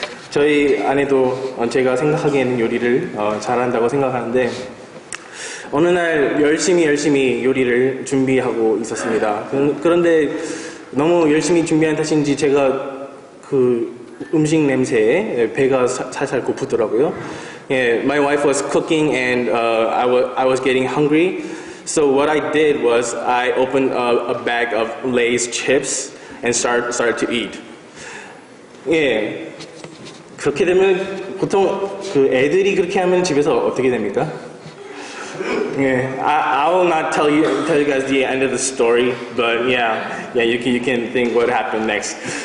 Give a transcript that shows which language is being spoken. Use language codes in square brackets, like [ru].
[ko] 저희 아내도 제가 생각하기에는 요리를 잘한다고 생각하는데 어느 날 열심히 요리를 준비하고 있었습니다. 그런데 너무 열심히 준비한 탓인지 제가 그 음식 냄새에 배가 살살 고프더라고요. [en] Yeah, my wife was cooking and I was getting hungry. So what I did was I opened a bag of Lay's chips and started to eat. [ko] 예, 그렇게 되면 보통 그 애들이 그렇게 하면 집에서 어떻게 됩니까? [en] 예, I will not tell you guys the end of the story, but yeah, you can think what happened next.